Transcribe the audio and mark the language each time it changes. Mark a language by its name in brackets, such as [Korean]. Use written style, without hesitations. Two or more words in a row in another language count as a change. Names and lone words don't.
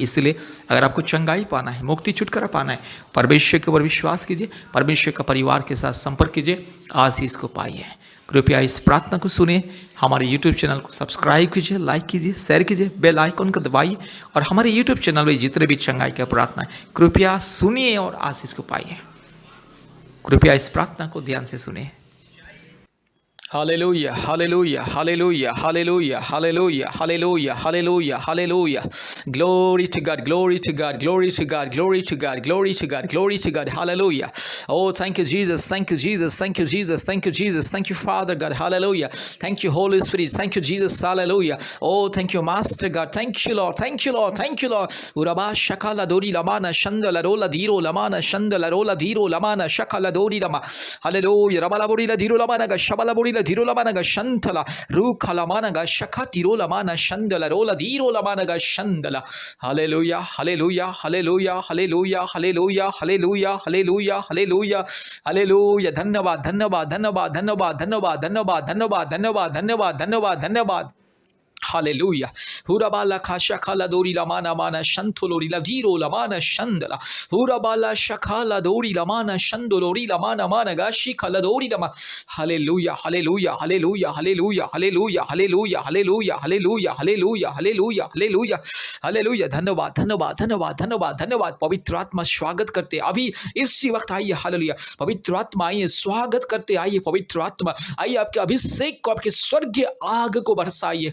[Hindi] इसलिए अगर आपको चंगाई पाना है, मुक्ति छुटकारा पाना है, परमेश्वर के ऊपर विश्वास कीजिए, परमेश्वर का परिवार के साथ संपर्क कीजिए, आशीष को पाइए। कृपया इस प्रार्थना को सुनिए, हमारे YouTube चैनल को सब्सक्राइब कीजिए, लाइक कीजिए, शेयर कीजिए, बेल आइकन को दबाइए और हमारे YouTube चैनल में जितने भी चंगाई का प्रार्थना है कृपया सुनिए और आशीष को पाइए। कृपया इस प्रार्थना को ध्यान से सुनिए। [English] Hallelujah, hallelujah, hallelujah, hallelujah, hallelujah, hallelujah, hallelujah, hallelujah. Glory to God, glory to God, glory to God, glory to God, glory to God, glory to God. Hallelujah. Oh, thank you, Jesus. Thank you, Jesus. Thank you, Jesus. Thank you, Jesus. Thank you, Father God. Hallelujah. Thank you, Holy Spirit. Thank you, Jesus. Hallelujah. Oh, thank you, Master God. Thank you, Lord. Thank you, Lord. Thank you, Lord. Uraba shakala dori lamana shandala rola diro lamana shandala rola diro lamana shakala dori lama. Hallelujah. Rabala bori la diro lamana ga shabala bori Dirola managa shantala rukala managa shakatirola mana shandala rola dirola managa shandala. Hallelujah, hallelujah, hallelujah, hallelujah, hallelujah, hallelujah, hallelujah, hallelujah, hallelujah. [Hindi] धन्यवाद धन्यवाद धन्यवाद धन्यवाद धन्यवाद धन्यवाद धन्यवाद धन्यवाद धन्यवाद धन्यवाद धन्यवाद। [English] Hallelujah. Hurabala kashakala dori lamana mana shantolori laviro lamana shandala. Hurabala shakala dori lamana shandolori lamana mana gashi kala dori lama. Hallelujah. Hallelujah. Hallelujah. Hallelujah. Hallelujah. Hallelujah. Hallelujah. Hallelujah. Hallelujah. Hallelujah. Hallelujah. Hallelujah. [Hindi] धन्यवाद धन्यवाद धन्यवाद धन्यवाद धन्यवाद। पवित्र आत्मा स्वागत करते अभी इसी वक्त आइए। हालेलुया। पवित्र आत्मा आइए, स्वागत करते आइए। पवित्र आत्मा आइए, आपके अभिषेक को, आपके स्वर्गीय आग को बरसाइए।